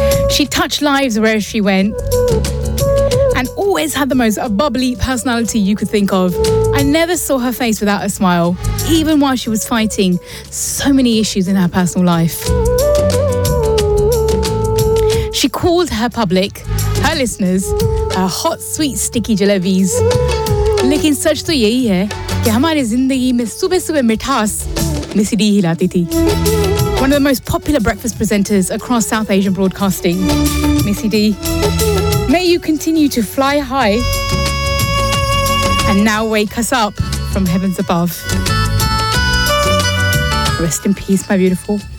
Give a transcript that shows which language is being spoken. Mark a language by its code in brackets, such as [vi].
[en] She touched lives wherever she went. Always had the most bubbly personality you could think of. I never saw her face without a smile, even while she was fighting so many issues in her personal life. She called her public, her listeners, her hot, sweet, sticky jalebis. [hi] लेकिन सच तो येही है कि हमारे ज़िंदगी में सुबह सुबह मिठास मिसी डी ही लाती थी. [en] One of the most popular breakfast presenters across South Asian broadcasting, Missy D. May you continue to fly high and now wake us up from heavens above. Rest in peace, my beautiful.